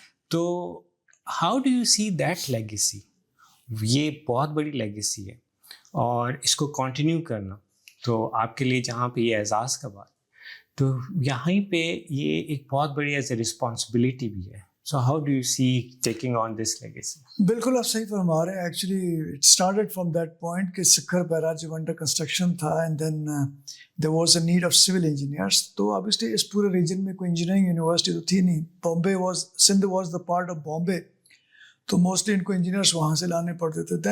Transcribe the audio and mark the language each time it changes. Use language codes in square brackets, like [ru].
[ur] تو [en] How do you see that legacy? [ur] یہ بہت بڑی لیگیسی ہے اور اس کو کنٹینیو کرنا تو آپ کے لیے جہاں پہ یہ اعزاز کا بات, تو یہیں پہ یہ ایک بہت بڑی ایز اے رسپانسبلٹی بھی ہے. [en] So how do you see taking on this legacy? [ur] بالکل آپ صحیح فرما رہے ہیں. [en] actually it started from that point [ur] کہ سکھر بیراج جب انڈر کنسٹرکشن تھا [en] And then there was a need of civil engineers. [ur] تو آبویسلی اس پورے ریجن میں کوئی انجینئرنگ یونیورسٹی تو تھی نہیں. [en] Bombay was, Sindh was the part of Bombay, [ur] تو موسٹلی ان کو انجینئرس وہاں سے لانے پڑتے تھے.